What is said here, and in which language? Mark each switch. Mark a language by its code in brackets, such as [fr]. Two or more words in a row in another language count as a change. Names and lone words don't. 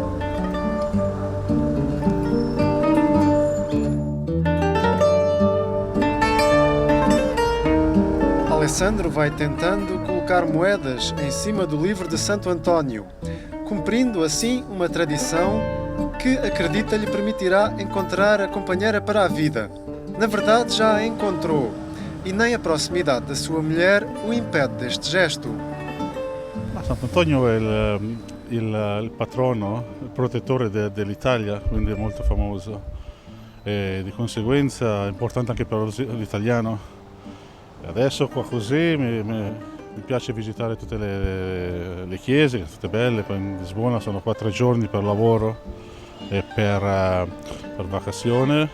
[pt] Alessandro vai tentando colocar moedas em cima do livro de Santo António, cumprindo assim uma tradição que acredita lhe permitirá encontrar a companheira para a vida. Na verdade, já a encontrou. E nem a proximidade da sua mulher o impede deste gesto. [it] Santo Antonio è il patrono, il protettore dell'Italia, quindi è molto famoso e di conseguenza è importante anche per l'italiano. Adesso qua così mi piace visitare tutte le chiese, che sono tutte belle, poi in Lisbona sono 4 giorni per lavoro e per vacazione.